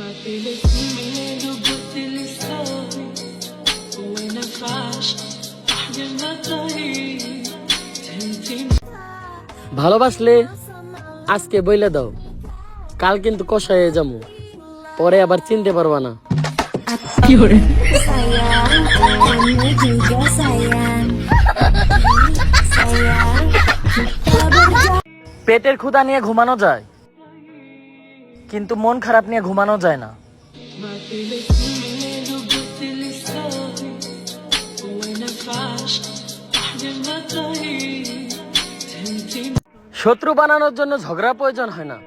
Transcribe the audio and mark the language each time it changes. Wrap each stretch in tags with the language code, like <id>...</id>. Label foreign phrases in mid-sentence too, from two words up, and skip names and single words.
<bn>ভালোবাসলে আজকে বইলে দাও, কাল কিন্তু কষায় যাবো, পরে আবার চিনতে পারবা না।</bn> <id>Sayang, kamu juga sayang. Sayang, kita berdua.</id> <bn>পেটের ক্ষুধা নিয়ে ঘুমানো যায়, কিন্তু মন খারাপ নিয়ে ঘুমানো যায় না। শত্রু বানানোর জন্য ঝগড়া প্রয়োজন হয় না।</bn>